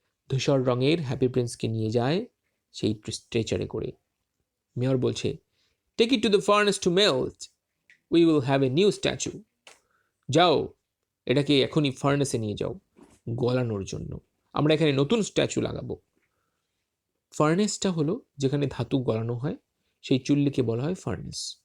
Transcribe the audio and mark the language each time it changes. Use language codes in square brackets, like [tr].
[bn] ধূসর রঙের হ্যাপি প্রিন্সকে নিয়ে যায় সেই স্ট্রেচারে করে। মেয়র বলছে, [en] take it to the furnace to melt. We will have a new statue. [bn] যাও, এটাকে এখনই ফার্নেসে নিয়ে যাও গলানোর জন্য। আমরা এখানে নতুন স্ট্যাচু লাগাবো। ফার্নেসটা হলো যেখানে ধাতু গলানো হয়, সেই চুল্লিকে বলা হয় ফার্নেস।